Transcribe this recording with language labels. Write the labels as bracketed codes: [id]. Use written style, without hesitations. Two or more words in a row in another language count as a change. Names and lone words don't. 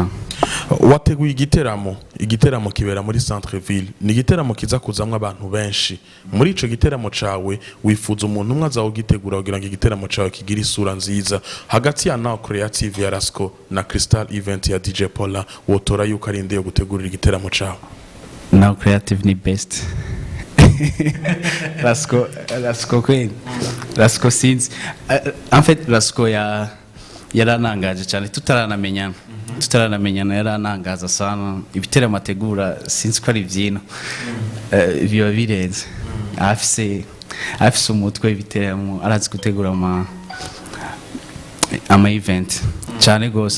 [rn] wateguye igiteramo kibera muri centre ville ni igiteramo kiza kuzamwa abantu benshi muri ico giteramo cawe wifuza umuntu umwe azaho gitegura kugira ngo igiteramo cawe kigira isura nziza hagati ya Now Creative ya Rasco na Crystal Event ya DJ Paula wotora yuko ari ndeyo gutegurira igiteramo cawe Now Creative ni best Rasco Queen Rasco since [fr] en fait [rn] Rasco yaranangaje cyane tutaranamenyana yaranangaza sana ibiteramo ategura sinzi ko ari byino biba birenze afise umutwe ibiteramo arazi gutegura ama event cyane gose